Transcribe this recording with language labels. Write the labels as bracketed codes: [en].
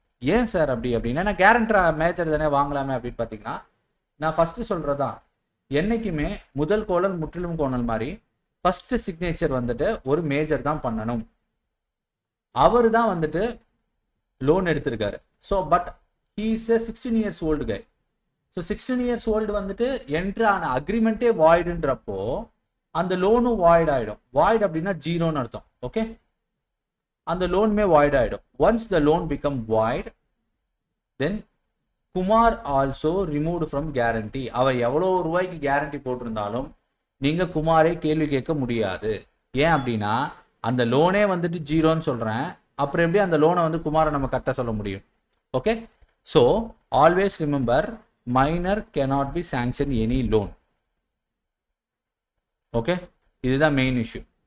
[ta] ஏன் சார் அப்படி அப்படின்னா, நான் கேரண்டர் மேஜர் தானே வாங்கலாமே அப்படின்னு பார்த்தீங்கன்னா, நான் ஃபஸ்ட்டு சொல்கிறதான், என்றைக்குமே முதல் கோணல் முற்றிலும் கோணல் மாதிரி ஃபஸ்ட்டு சிக்னேச்சர் வந்துட்டு ஒரு மேஜர் தான் பண்ணணும். அவர் தான் வந்துட்டு லோன் எடுத்திருக்காரு. [en] So but he is a 16 years old guy. [ta] So [en] 16 years old [ta] வந்துட்டு என்ட்ரு ஆன அக்ரிமெண்ட்டே வாய்டுன்றப்போ அந்த லோனும் வாய்ட் ஆகிடும். வாய்ட் அப்படின்னா ஜீரோன்னு அர்த்தம். ஓகே, அந்த லோனுமே வாய்ட் ஆகிடும். [en] Once the loan become void, then Kumar also removed from guarantee. [ta] அவர் எவ்வளோ ரூபாய்க்கு கேரண்டி போட்டிருந்தாலும் நீங்கள் குமாரே கேள்வி கேட்க முடியாது. ஏன் அப்படின்னா அந்த லோனே வந்துட்டு ஜீரோன்னு சொல்கிறேன், அப்புறம் எப்படி அந்த லோனை வந்து குமாரை நம்ம கட்ட சொல்ல முடியும்? [en] Okay, so always remember minor cannot be sanctioned any loan. [ta] Okay, இதுதான் மெயின் இஷ்யூ.